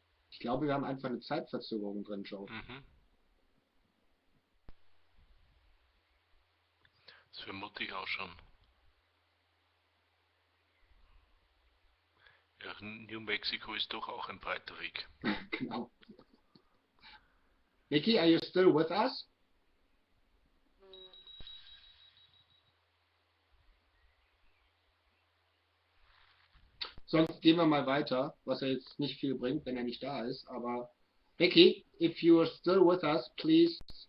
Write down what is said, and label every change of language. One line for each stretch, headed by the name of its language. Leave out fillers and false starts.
German: Ich glaube, wir haben einfach eine Zeitverzögerung drin, Joe. Das vermute ich auch schon. Ja, New Mexico ist doch auch ein breiter Weg. Genau.
English: Mickey, are you still with us?
German: Sonst gehen wir mal weiter, was ja jetzt nicht viel bringt, wenn er nicht da ist.
English: Aber Mickey, if you are still with us, please.